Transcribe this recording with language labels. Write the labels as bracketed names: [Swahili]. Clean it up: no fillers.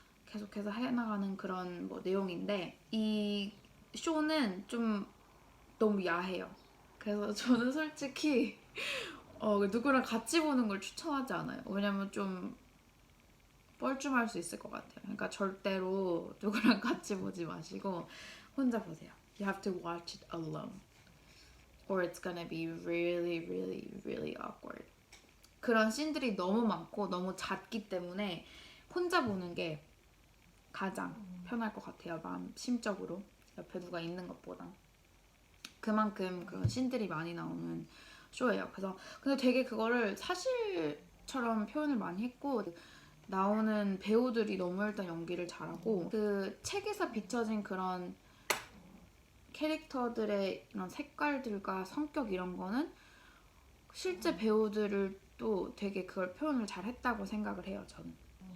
[Korean] 계속해서 해나가는 그런 뭐 내용인데 이 쇼는 좀 너무 야해요. 그래서 저는 솔직히 누구랑 같이 보는 걸 추천하지 않아요. 왜냐면 좀 뻘쭘할 수 있을 것 같아요. 그러니까 절대로 누구랑 같이 보지 마시고 혼자 보세요. [English] You have to watch it alone. Or it's gonna be really, really, really awkward. [Korean] 그런 씬들이 너무 많고 너무 잦기 때문에 혼자 보는 게 가장 편할 것 같아요. 마음 심적으로 옆에 누가 있는 것보다. 그만큼 그런 씬들이 많이 나오는 쇼예요. 그래서 근데 되게 그거를 사실처럼 표현을 많이 했고 나오는 배우들이 너무 일단 연기를 잘하고 그 책에서 비춰진 그런 캐릭터들의 이런 색깔들과 성격 이런 거는 실제 배우들을 또 되게 그걸 표현을 잘 했다고 생각을 해요, 저는.